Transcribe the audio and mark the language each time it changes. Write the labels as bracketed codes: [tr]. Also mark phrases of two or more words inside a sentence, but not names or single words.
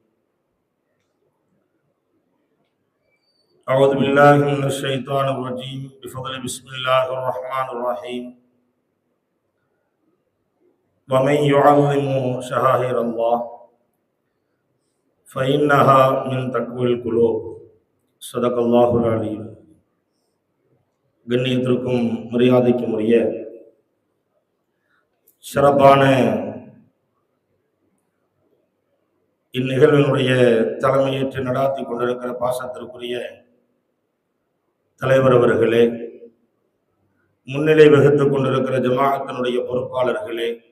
[ar] أعوذ بالله من الشيطان الرجيم بفضل بسم الله الرحمن الرحيم. ومن يعظم شعائر الله فإنها من تقوى القلوب. صدق الله العلي. [ta] கண்ணியத்திற்கும் மரியாதைக்கும் உரிய சிறப்பான இந்நிகழ்வினுடைய தலைமையேற்று நடாத்தி கொண்டிருக்கிற பாசத்திற்குரிய தலைவர் அவர்களே, முன்னிலை வகித்துக் கொண்டிருக்கிற ஜமாஅத்தினுடைய பொறுப்பாளர்களே,